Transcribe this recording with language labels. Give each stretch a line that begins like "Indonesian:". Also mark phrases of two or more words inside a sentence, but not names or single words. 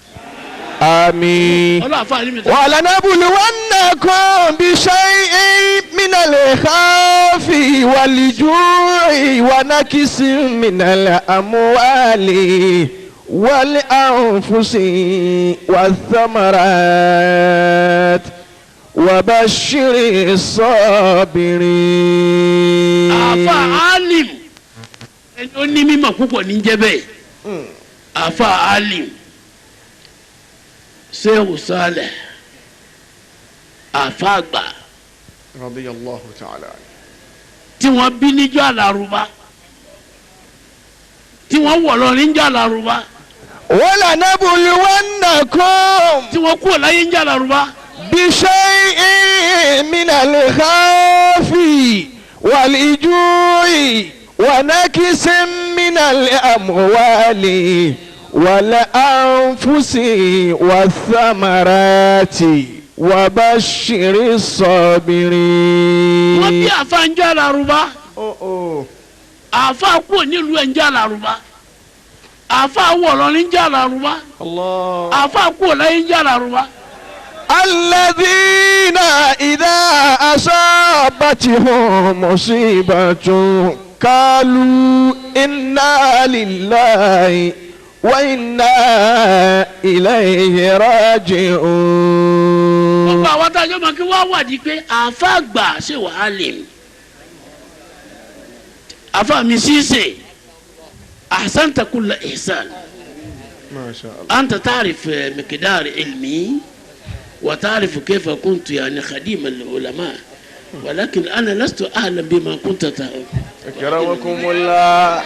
Arabic: آمين. ولنبلونكم بشيء من الخوف والجوع ونكس من الأموال والأنفس والثمرات وبشر الصابرين.
Yoruba: àfa Alim ẹni ó ní mímọ̀ púpọ̀ ní jẹ́ bẹ́ẹ̀ àfa Alim Sheikh Saleh àfa àgbà
Arabic: رضي الله تعالى.
Yoruba: tí wọ́n bí níjọ́ àlàrúbá tí wọ́n wọ̀ lọ níjọ́ àlàrúbá
Arabic: ولنبلونكم
Yoruba: tí wọ́n kúrò láyé níjọ́ àlàrúbá.
Arabic: بشيء من الخوف والجوع ونكس من الأموال والأنفس والثمرات وبشر الصابرين.
Yoruba: wọ́n bí àfa níjọ́ àlàrúbá àfa kúrò nílùú níjọ́ àlàrúbá àfa wọ̀ lọ níjọ́ àlàrúbá àfa kúrò láyé níjọ́ àlàrúbá.
Arabic: الذين إذا أصابتهم مصيبة قالوا إنا لله وإنا إليه راجعون.
Yoruba: gbogbo àwọn adájọ́ máa kí wọ́n wádìí pé àfa àgbà ṣe wàhálì àfa mi ṣíṣe
Arabic: أحسنت كل إحسان. ما شاء الله. أنت تعرف مقدار علمي وتعرف كيف كنت يعني خديما للعلماء ولكن أنا لست أعلم بما كنت تعلم. أكرمكم الله.